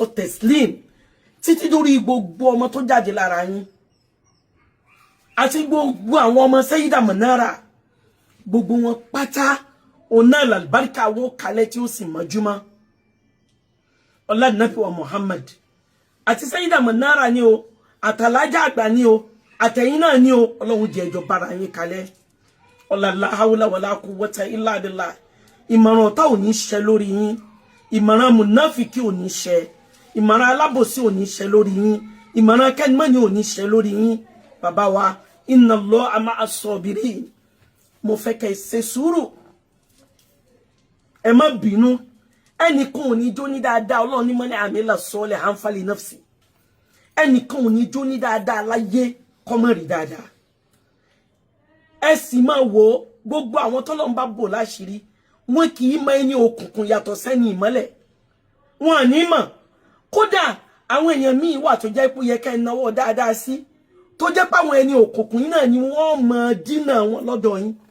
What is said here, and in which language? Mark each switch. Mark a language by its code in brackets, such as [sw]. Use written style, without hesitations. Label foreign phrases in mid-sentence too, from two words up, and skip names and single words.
[yo] Teslim títí dórí gbogbo ọmọ tó jáde lára yín àti gbogbo àwọn ọmọ Sayyida Manara gbogbo wọn pátá ọ̀nà àlùbáríkà wọ́n kalẹ̀ tí ó sì mọ́júmọ́ ọlá nàbí wa Muhammad àti Sayyida Manara ni o àtàlájà àgbà ni o àtẹ̀yìn náà ni o Ọlọ́run jẹ́ ẹjọ́ bára yín kalẹ̀ ọlá la [ar] حول ولا قوة إلا بالله [yo] ìmọ̀ràn ọ̀tá ò ní ṣẹ lórí yín ìmọ̀ràn mùnáfìkì ò ní ṣẹ ìmọ̀ràn alábòsí ò ní ṣẹ lórí yín ìmọ̀ràn kẹ́nìmọ́ni ò ní ṣẹ lórí yín bàbá wa [ar] إن الله مع الصابرين [yo] mo fẹ́ kẹ́ ṣe sùúrù ẹ má bínú ẹnìkan ò ní jó ní dáadáa Ọlọ́run ní [ar] من عمل صالحا فلنفسه [yo] ẹnìkan ò ní jó ní dáadáa láyé kọ́mọ̀ rí dáadáa ẹ sì máa wo gbogbo àwọn tọ́lọ́run bá bò láṣìírí wọn kì í mọ ẹni òkùnkùn yàtọ̀ sẹ́ni ìmọ́lẹ̀ wọn à ní mọ̀ kódà àwọn èèyàn míì wà tó jẹ́ pé yẹ ká ẹ náwó dáadáa sí tó jẹ́ pé àwọn ẹni òkùnkùn yìí náà ni wọ́n mọ dínà wọn lọ́dọ̀ yín